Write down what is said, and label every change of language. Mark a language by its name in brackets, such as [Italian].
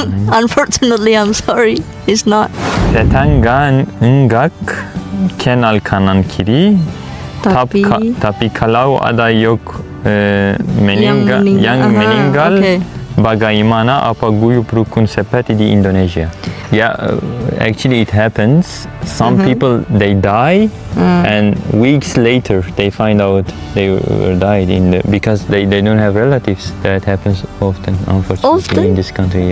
[English] Unfortunately, I'm sorry, it's not. [Indonesian] Tetangga enggak kenal kanan kiri. Tapi kalau ada yang meninggal, [English] okay. [Indonesian] Bagaimana apa guyup rukun seperti di Indonesia? [English] Yeah, actually it happens. Some people they die, and weeks later they find out they were died because they don't have relatives. That happens often, unfortunately, in this country.